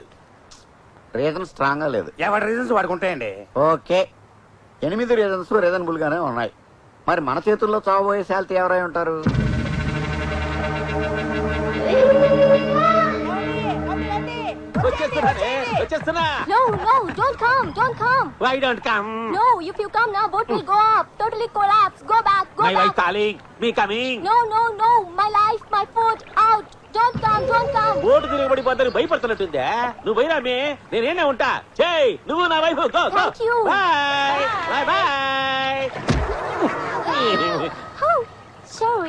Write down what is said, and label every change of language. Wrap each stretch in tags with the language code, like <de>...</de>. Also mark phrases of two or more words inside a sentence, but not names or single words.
<te>రీజన్ స్ట్రాంగ్ గా లేదు. ఎవరి రీజన్స్ వాడికి ఉంటాయండి. ఓకే, 8</te> <en>reasons reasonable</en> <te>గానే ఉన్నాయి. మరి మన చేతుల్లో చావబోయే శాలిటీ ఎవరై ఉంటారు? వచ్చేస్తున్నా.</te> <en>No, no, don't come, don't come. Why don't come? No, if you come now, boat will go up, totally collapse. Go back, go My wife back. calling. Me coming. No, no, no, my life, my food, out. Don't come, don't come.</en> <te>ఓటు తిరగబడిపోతాను భయపడుతున్నట్టుందే. నువ్వు పోయినామే, నేనేనే ఉంటా. చేయి నువ్వు నా వైఫ్.</te> <en>go go. Thank you. bye bye bye. Oh, sorry.</en>